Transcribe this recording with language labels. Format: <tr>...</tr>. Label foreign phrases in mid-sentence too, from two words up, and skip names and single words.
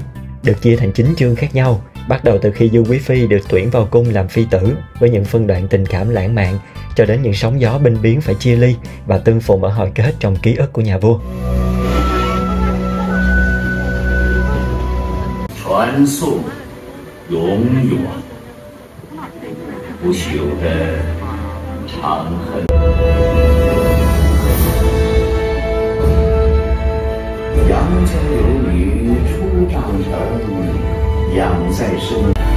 <vi>Được chia thành 9 chương khác nhau, bắt đầu từ khi Dương Quý Phi được tuyển vào cung làm phi tử với những phân đoạn tình cảm lãng mạn, cho đến những sóng gió binh biến phải chia ly và tương phùng ở hồi kết trong ký ức của nhà vua.</vi> <zh>Truyền 颂永远不朽的长恨。杨家有女初长成，养在身。</zh>